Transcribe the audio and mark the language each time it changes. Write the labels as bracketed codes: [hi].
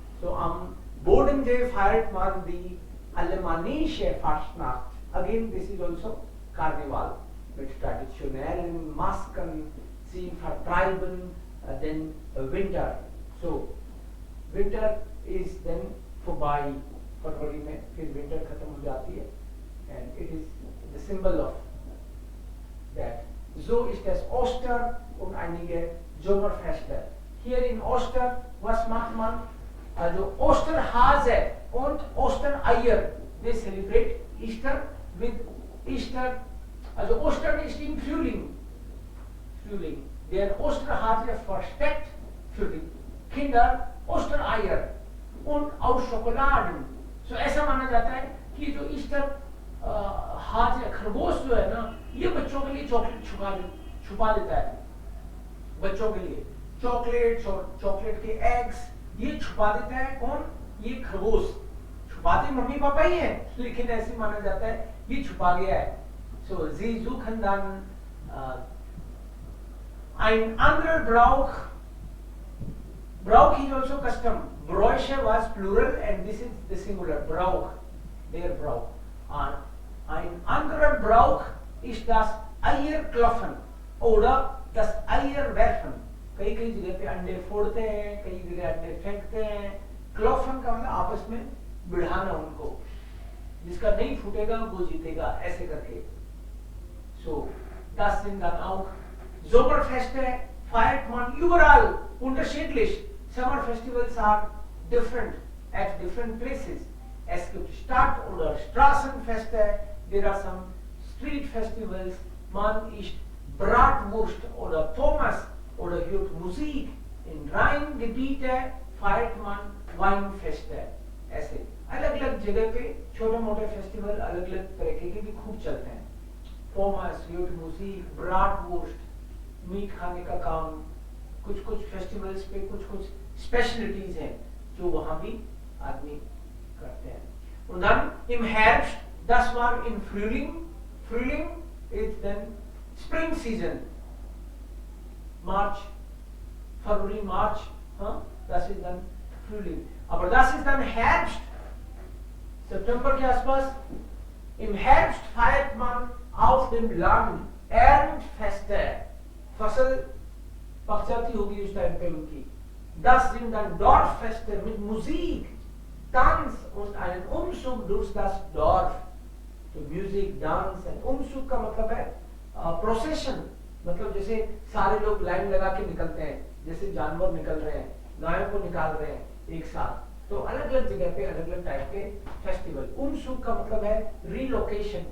[de] So am Bodensee feiert man die alemannische Fastnacht. [en] Again, this is also [de] Karneval mit traditionellen Masken. Sie vertreiben [en] then winter. So winter is then vorbei. [hi] फरवरी में फिर winter खत्म हो जाती है. [en] And it is the symbol of that. [de] So ist es Oster und einige Sommerfeste. Hier in Oster, was macht man? Also Osterhase und Ostereier. [en] They celebrate Easter with Easter. [de] Also Ostern ist im Frühling. Der Osterhase versteckt für die Kinder Ostereier und aus Schokoladen. [hi] So ऐसा माना जाता है कि जो Easter हाथ खरगोश जो है ना, ये बच्चों के लिए चॉकलेट छुपा देता है. बच्चों के लिए चॉकलेट्स और चॉकलेट के एग्स ये छुपा देता है. कौन? ये खरगोश. छुपाते मम्मी पापा ही हैं, लेकिन ऐसे माना जाता है ये छुपा गया है. [de] So sie suchen dann ein anderer Brauch [en] is also custom. Bräuche was plural and this is the singular. [de] Brauch, der Brauch. Ein anderer Brauch ist das Eierklopfen oder das Eierwerfen. [hi] कई जगह पे अंडे फोड़ते हैं, कई जगह अंडे फेंकते हैं. क्लॉफन का मतलब आपस में बिढ़ाना उनको. जिसका नहीं फूटेगा वो जीतेगा, ऐसे करके. [de] So, das sind dann auch Sommerfeste, feiert man überall unterschiedlich. [en] Summer festivals are different at different places. [de] Es gibt Stadt- oder Straßenfeste, [en] there are some street festivals, [de] man isst Bratwurst oder Pommes oder hört Musik. In Rheingebiete feiert man Weinfeste. [hi] ऐसे अलग अलग जगह पे छोटे मोटे festival अलग अलग तरीके के भी खूब चलते हैं. [de] Pommes, hört Musik, Bratwurst, [hi] meet खाने का काम, कुछ कुछ फेस्टिवल्स पे कुछ कुछ स्पेशलिटीज हैं जो वहां भी आदमी करते हैं. [de] Und dann im Herbst, das war im Frühling. Frühling ist dann Spring Season. March, February, March, das ist dann Frühling. Aber das ist dann Herbst. [hi] September के आसपास. [de] Im Herbst feiert man auf dem Land Erntfeste. [hi] फसल पक जाती होगी उस time पे उनकी. [de] Das sind dann Dorffeste mit Musik, Tanz und einen Umzug durch das Dorf. [hi] तो म्यूजिक, डांस एंड उमसुक का मतलब है प्रोसेशन. मतलब जैसे सारे लोग लाइन लगा के निकलते हैं, जैसे जानवर निकल रहे हैं, गायों को निकाल रहे हैं एक साथ. तो अलग अलग जगह पे अलग अलग टाइप के फेस्टिवल. उमसुक का मतलब है रीलोकेशन.